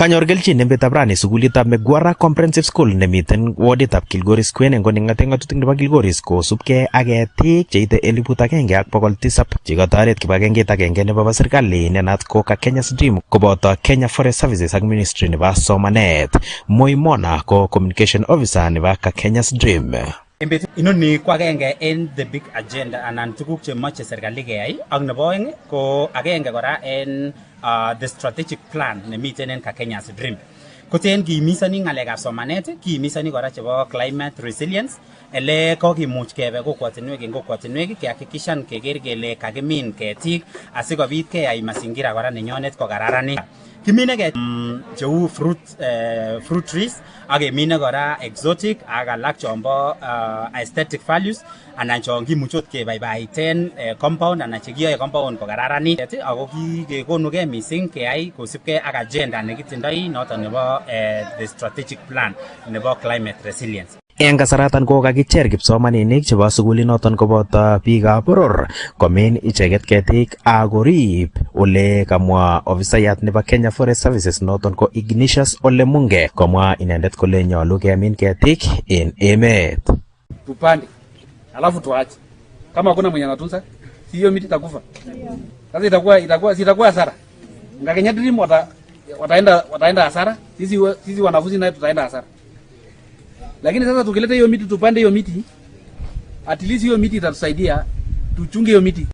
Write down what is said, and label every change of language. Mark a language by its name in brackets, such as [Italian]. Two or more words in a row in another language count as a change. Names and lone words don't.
[Kalenjin] Kanyor kelchin nembetab rani sukulitab Megwara Comprehensive School nemiten waditab Kilgoris Kwen eng koning'ate ng'atutik nebo Kilgoris kosubkei ak ketik cheite 1,700 chekatoret kibagengeit agenge nebo serikali nenat ko ka Kenya's Dream koboto Kenya Forest Services ak Ministry nebo Somanet. Moimona ko [English] Communication Officer [Kalenjin] nebo ka Kenya's Dream. Inoni ko agenge en [English] the big agenda [Kalenjin] anan tuguk chemoche serikali keyai ak nebo oeng ko agenge kora en [English] the strategic plan [Kalenjin] nemiten en ka Kenya's Dream. Koten kiimisani ng'alekab somanet, kiimisani kora chebo [English] climate resilience, [Kalenjin] ele kokimuch kebe kokwatinwek kehakikishan keker kele kakimin ketik asikobit keyai mazingira kora nenyonet kokararanit. Kimine cheu [English] fruit trees [Kalenjin] ak kemine kora exotic ak alak chombo [English] aesthetic values [Kalenjin] anan chon kimuchot kebaibaiten compound anan chekiyoe compound kokararanit ako kigekonugei mising keyai kosibgei ak agenda nekitindoi noton nebo [English] the strategic plan [Kalenjin] nebo [English] climate resilience. [Kalenjin] Eng kasaratan ko kakicher kipsomaninik chebo sukulinoton koboto biikab boror komin icheket ketik ak korib ole kamwa ofisayat nebo Kenya Forest Services noton ko Ignatius Ole Munge komwa inendet kole nyolu kemin ketik en emet. [Swahili] Tupande alafu tuache, kama kuna mwenye anatunza hiyo miti itakufa. Sasa itakuwa hasara. Ngakenya Dream wataenda hasara, sisi wanafunzi naye tutaenda hasara. Lakini sasa tukileta hiyo miti, tupande hiyo miti, [English] at least [Swahili] hiyo miti itatusaidia tuchunge hiyo miti.